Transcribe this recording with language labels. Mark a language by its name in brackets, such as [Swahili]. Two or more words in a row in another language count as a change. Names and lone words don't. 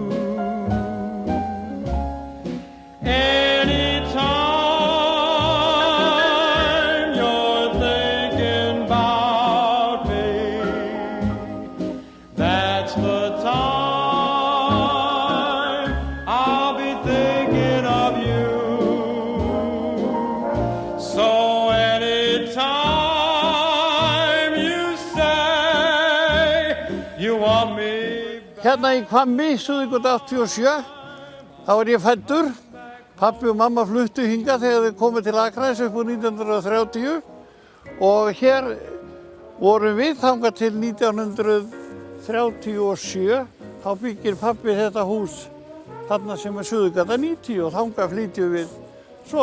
[English] Anytime you're thinking about me, that's the time I'll be thinking of you. So anytime you say you want me back. [Icelandic] Hérna í Hvammi, Suðurgötu 87, þá ég fæddur. Pappi og mamma fluttu hingað þegar þau komu til Akraness upp úr 1930 og hér vorum við þangað til 1937. Þá byggir pappi þetta hús þarna sem Suðurgata 90 og þangað flytjum við svo.